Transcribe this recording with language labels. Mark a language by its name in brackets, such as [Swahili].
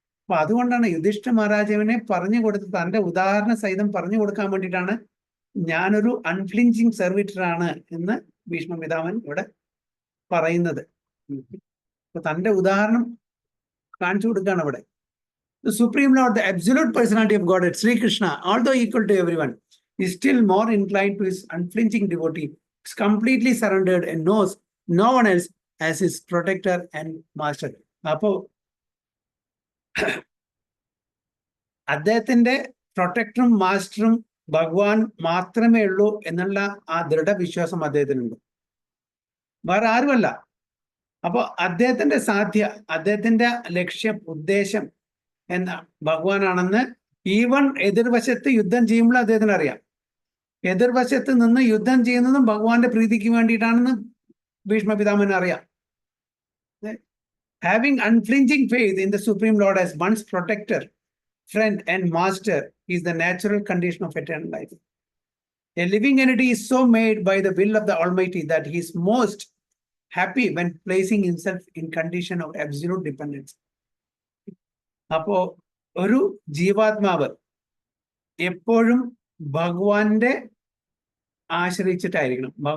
[Malayalam] അപ്പൊ അതുകൊണ്ടാണ് യുധിഷ്ഠിര മഹാരാജാവിനെ പറഞ്ഞു കൊടുത്ത് തന്റെ ഉദാഹരണ സഹിതം പറഞ്ഞു കൊടുക്കാൻ വേണ്ടിയിട്ടാണ് ഞാനൊരു അൺഫ്ലിഞ്ചിങ് സർവീറ്റർ ആണ് എന്ന് ഭീഷ്മ പിതാമഹൻ ഇവിടെ പറയുന്നത്. അപ്പൊ തന്റെ ഉദാഹരണം കാണിച്ചു കൊടുക്കുകയാണ് അവിടെ. [English] The Supreme Lord, the absolute personality of Godhead, Sri Krishna, although equal to everyone, is still more inclined to his unflinching devotee, is completely surrendered and knows no one else as his protector and master. [Malayalam] അപ്പോ അദ്ദേഹത്തിന്റെ പ്രൊട്ടക്ടറും മാസ്റ്ററും ഭഗവാൻ മാത്രമേ ഉള്ളൂ എന്നുള്ള ആ ദൃഢവിശ്വാസം അദ്ദേഹത്തിനുണ്ട്, വേറെ ആരുമല്ല. അപ്പൊ അദ്ദേഹത്തിന്റെ ലക്ഷ്യം, ഉദ്ദേശം എന്ന ഭഗവാനാണെന്ന് ഈവൻ എതിർവശത്ത് യുദ്ധം ചെയ്യുമ്പോൾ അദ്ദേഹത്തിന് അറിയാം. എതിർവശത്ത് നിന്ന് യുദ്ധം ചെയ്യുന്നതും ഭഗവാന്റെ പ്രീതിക്ക് വേണ്ടിയിട്ടാണെന്ന് ഭീഷ്മ പിതാമഹന് അറിയാം. [English] Having unflinching faith in the Supreme Lord as one's protector, friend and master is the natural condition of eternal life. A living entity is so made by the will of the Almighty that he is most happy when placing himself in condition of absolute dependence. [Malayalam] അപ്പോ ഒരു ജീവാത്മാവ് എപ്പോഴും ഭഗവാനെ ആശ്രയിച്ചായിരിക്കണം.